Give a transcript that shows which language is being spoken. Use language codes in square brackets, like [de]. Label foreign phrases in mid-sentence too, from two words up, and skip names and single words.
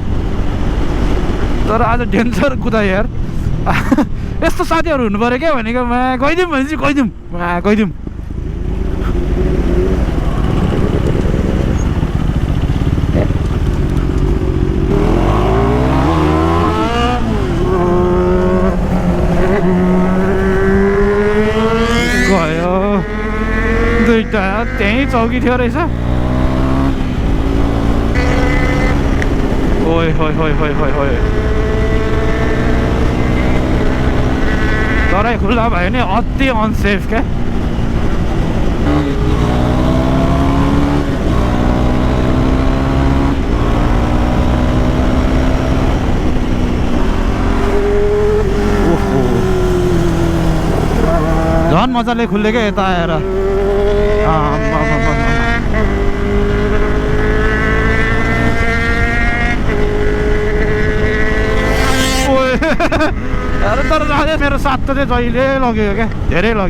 [ne] तर आज डेन्जर कुदा यार यस्तो साथीहरू हुनु पऱ्यो क्या भनेको गइदिउँ भनेपछि गइदिउँ गयो दुईटा त्यहीँ चौकी थियो रहेछ। ओइ होइ होइ होइ होइ होइ तराई खुल्ला भयो नि अति अनसेफ क्या। झन् मजाले खुल्यो क्या यता आएर। अरे तर जाँदै मेरो साथ त चाहिँ जहिले लग्यो क्या धेरै लग्यो।